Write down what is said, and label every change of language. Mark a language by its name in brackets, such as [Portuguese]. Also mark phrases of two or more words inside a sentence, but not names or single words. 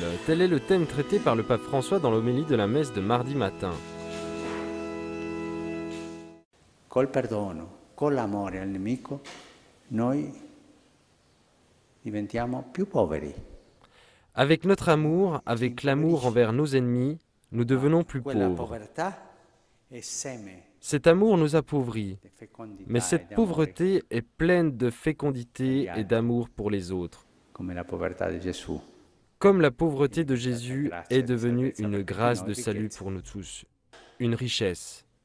[French] Tel est le thème traité par le pape François dans l'homélie de la messe de mardi matin. [Italian] Col perdono, con l'amore al nemico, noi diventiamo più poveri. [French] Avec notre amour, avec l'amour envers nos ennemis, nous devenons plus pauvres. Cet amour nous appauvrit, mais cette pauvreté est pleine de fécondité et d'amour pour les autres. Comme la pauvreté de Jésus est devenue une grâce de salut pour nous tous, une richesse.